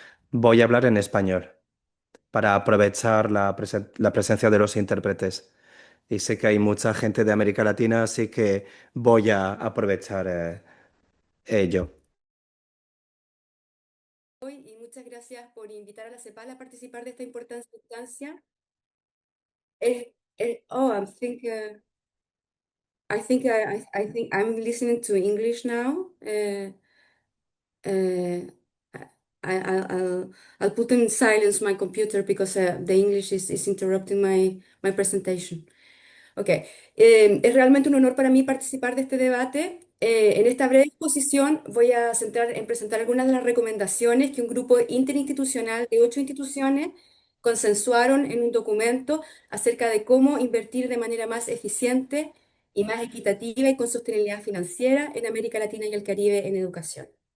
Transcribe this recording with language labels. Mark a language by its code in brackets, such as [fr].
[es] Voy a hablar en español para aprovechar la presencia de los intérpretes. Y sé que hay mucha gente de América Latina, así que voy a aprovechar ello. Hoy y muchas gracias por invitar a la CEPAL a participar de esta importante instancia. [en] Oh, I think I'm listening to English now. Uh, I'll put in silence my computer because the English is interrupting my presentation. [es] Ok, es realmente un honor para mí participar de este debate. En esta breve exposición voy a centrar en presentar algunas de las recomendaciones que un grupo interinstitucional de 8 instituciones consensuaron en un documento acerca de cómo invertir de manera más eficiente y más equitativa y con sostenibilidad financiera en América Latina y el Caribe en educación.